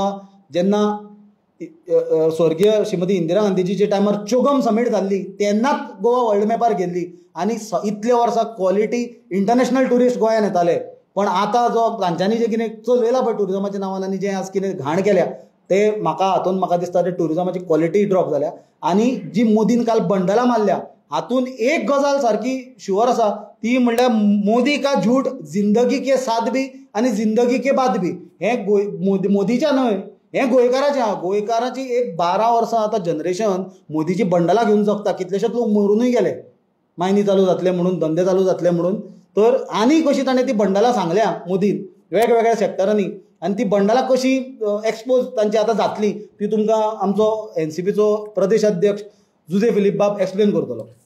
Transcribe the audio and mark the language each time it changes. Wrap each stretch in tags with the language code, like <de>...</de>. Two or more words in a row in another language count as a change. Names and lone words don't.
<kok>वर्ल्ड मॅपार गोवा जेन्ना स्वर्गीय श्रीमती इंदिरा गांधीजीच्या टायमार चोगम समीट जाल्ली तेन्नाच गोवा वर्ल्ड मॅपार गेल्ली आनी इतले वर्सां</kok> <en>quality international tourist</en> <kok>गोंयांत येताले. पण आतां जो तांच्यांनी जे कितें चलयलां पळय टुरिजमाच्या नांवान आनी जें आज कितें घाण केल्या ते म्हाका दिसता ते टुरिजमाची</kok> <en>quality drop</en> <kok>जाल्या. आनी जी मोदीन काल बंडलां मारल्या हातून एक गजाल सारकी शुअर आसा ती म्हणल्यार</kok> <hi>मोदी का झूठ जिंदगी के साथ भी</hi> <kok>आनी</kok> <hi>जिंदगी के बाद भी.</hi> <kok>हें मोदीच्या न्हय, हें गोंयकाराचें आहा. गोंयकाराची एक 12 वर्सां आतां जनरेशन मोदीची बंडलां घेवन जगता. कितलेशेच लोक मरूनय गेले मायनी चालू जातले म्हणून, धंदे चालू जातले म्हणून. तर आनी कशी ताणें ती बंडलां सांगल्या मोदीन वेगवेगळ्या सॅक्टरांनी आनी ती बंडलां कशी एक्सपोज तांची आतां जातली ती तुमकां आमचो NCPचो प्रदेश अध्यक्ष जुजे फिलीप बाब एक्सप्लेन करतलो.</kok>